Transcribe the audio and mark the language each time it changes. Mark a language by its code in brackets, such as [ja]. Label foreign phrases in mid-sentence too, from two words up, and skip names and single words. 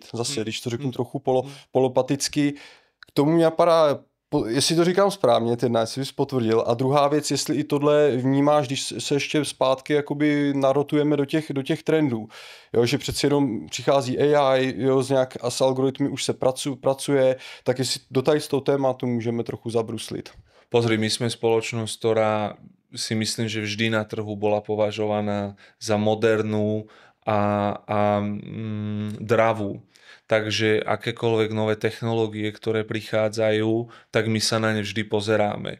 [cs] Zase, když to řeknu trochu polopaticky, k tomu mě napadá, jestli to říkám správně, teda, jestli bys potvrdil. A druhá věc, jestli i tohle vnímáš, když se ještě zpátky jakoby narotujeme do těch trendů. Jo, že přeci jenom přichází AI, jo, s algoritmy už se pracuje, tak jestli do tady z toho tématu můžeme trochu zabruslit. [sk] Pozri, my sme spoločnosť, ktorá si myslím, že vždy na trhu bola považovaná za modernú a dravú. Takže akékoľvek nové technológie, ktoré prichádzajú, tak my sa na ne vždy pozeráme.